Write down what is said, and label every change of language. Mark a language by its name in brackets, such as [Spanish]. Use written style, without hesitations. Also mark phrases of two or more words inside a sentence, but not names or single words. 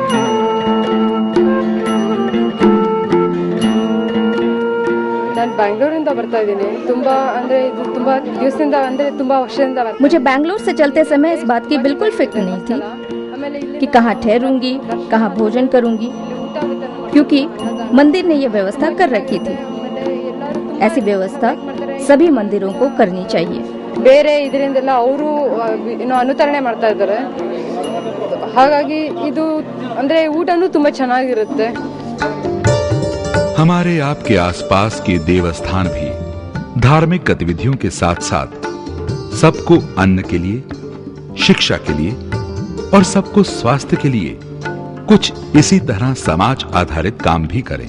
[Hindi] मुझे बैंगलोर से चलते समय इस बात की बिल्कुल फिक्र नहीं थी कि कहाँ ठहरूंगी, कहाँ भोजन करूंगी, क्योंकि मंदिर ने यह व्यवस्था कर रखी थी। ऐसी व्यवस्था सभी मंदिरों को करनी चाहिए। [Kannada] ಬೇರೆ ಇದರಿಂದೆಲ್ಲ ಅವರು ಅನುಸರಣೆ ಮಾಡ್ತಾ ಇದ್ದಾರೆ। ಹಾಗಾಗಿ ಇದು ಅಂದ್ರೆ ಊಟನೂ ತುಂಬಾ ಚೆನ್ನಾಗಿರುತ್ತೆ। [Hindi] हमारे आपके आसपास के देवस्थान भी धार्मिक गतिविधियों के साथ साथ सबको अन्न के लिए, शिक्षा के लिए और सबको स्वास्थ्य के लिए कुछ इसी तरह समाज आधारित काम भी करें।